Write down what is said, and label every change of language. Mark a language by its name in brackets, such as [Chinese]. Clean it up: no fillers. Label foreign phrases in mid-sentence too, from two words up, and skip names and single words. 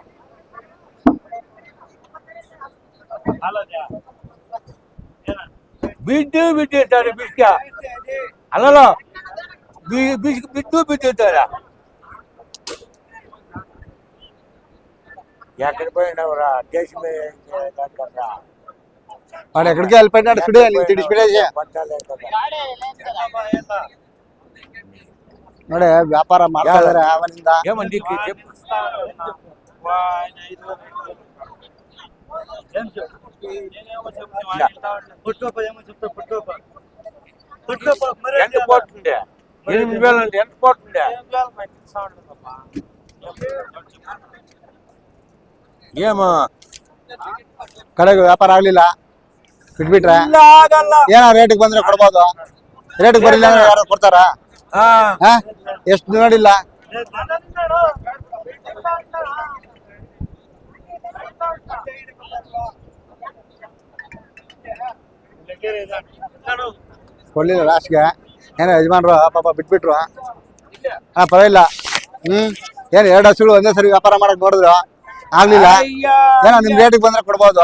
[Kannada] ಅಲ್ಲದೆ ಬಿದ್ದಿರ್ತಾರೆ ಬಿಸ್ಕ ಅಲ್ಲಲ್ಲ ಬಿದ್ದಿರ್ತಾರೆ ಯಾಕಂದ್ರೆ ಅವರ ದೇಶ [Telugu] వాడు ఎక్కడికి వెళ్ళిపోయినాడు చూడే నీకు తెలిసిపోయేది [Kannada] ನೋಡಿ ವ್ಯಾಪಾರ ಮಾಡ್ತಾ ಇದಾರೆ ಅವನಿಂದ [Telugu] ఏమండి ఎంత పోతుండే 8,000 అంటే ఎంత పోతుండే ఏమో [Kannada] ಕಡೆಗೆ ವ್ಯಾಪಾರ ಆಗ್ಲಿಲ್ಲ ಬಿಟ್ಬಿಟ್ರೆ ಆಗಲ್ಲ ಏನೋ ರೇಟಿಗೆ ಬಂದ್ರೆ ಕೊಡ್ಬೋದು ರೇಟಿಗೆ ಬರಲಿಲ್ಲ ಅಂದ್ರೆ ಯಾರು ಕೊಡ್ತಾರಾ ಎಷ್ಟು ನೋಡಿಲ್ಲ ಕೊಡ್ಲಿಲ್ಲ ಲಾಸ್ಟ್ಗೆ ಏನೋ ಯಜಮಾನ್ರು ಪಾಪ ಬಿಟ್ಬಿಟ್ರು ಪರವಾಗಿಲ್ಲ ಏನು 2 ಹಸುಗಳು ಒಂದೇ ಸರಿ ವ್ಯಾಪಾರ ಮಾಡಕ್ ನೋಡಿದ್ರು ಆಗ್ಲಿಲ್ಲ ಏನೋ ನಿಮ್ ರೇಟಿಗೆ ಬಂದ್ರೆ ಕೊಡ್ಬೋದು